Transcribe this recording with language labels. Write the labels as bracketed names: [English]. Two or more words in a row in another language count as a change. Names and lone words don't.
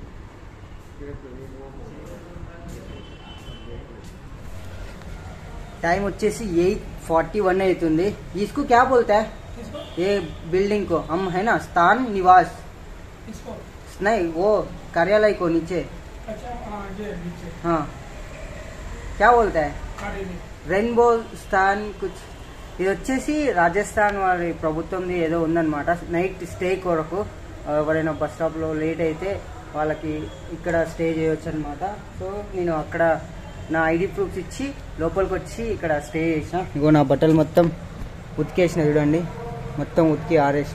[Telugu] टाइम వచ్చేసి 8:41 అవుతుంది. [Hindi] इसको क्या बोलता है? ये बिल्डिंग को हम है ना स्थान निवास. इसको नहीं, वो कार्यालय को नीचे. अच्छा ये नीचे. हाँ, क्या बोलता है? रेनबो स्थान कुछ. [Telugu] ఇది వచ్చేసి రాజస్థాన్ వారి ప్రభుత్వంది ఏదో ఉందన్నమాట. నైట్ స్టే కొరకు ఎవరైనా బస్ స్టాప్లో లేట్ అయితే వాళ్ళకి ఇక్కడ స్టే చేయొచ్చు అనమాట. సో నేను అక్కడ నా ఐడి ప్రూఫ్స్ ఇచ్చి లోపలికి వచ్చి ఇక్కడ స్టే చేసిన. ఇగో నా బట్టలు మొత్తం ఉతికేసిన చూడండి, మొత్తం ఉతికి ఆరేసిన.